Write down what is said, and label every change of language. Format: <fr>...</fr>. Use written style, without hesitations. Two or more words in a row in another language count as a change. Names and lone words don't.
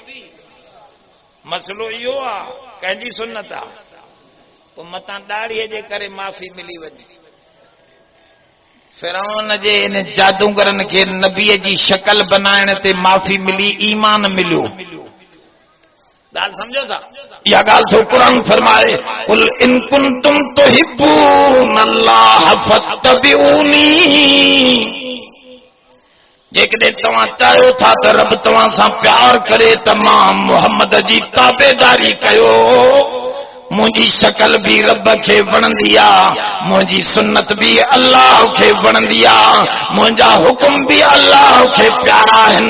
<sd>मसलो इहो आहे कंहिंजी सुन्नत आहे पोइ मतां दाढ़ीअ जे करे माफ़ी मिली वञे। फिरौन जे इन जादूगरनि खे नबीअ जी शक्ल बनाइण ते माफ़ी मिली, ईमान मिलियो। ॻाल्हि सम्झो था? इहा ॻाल्हि थो क़ुरान फरमाए,</sd> <ar>قل إن كنتم تحبون الله فاتبعوني.</ar> <sd>जेकॾहिं तव्हां चाहियो था त रब तव्हां सां प्यार करे त मां मुहम्मद जी ताबेदारी कयो। मुंहिंजी शक्ल भी रब खे वणंदी आहे, मुंहिंजी सुन्नत भी अल्लाह खे वणंदी आहे, मुंहिंजा हुकुम भी अल्लाह खे प्यारा आहिनि।</sd>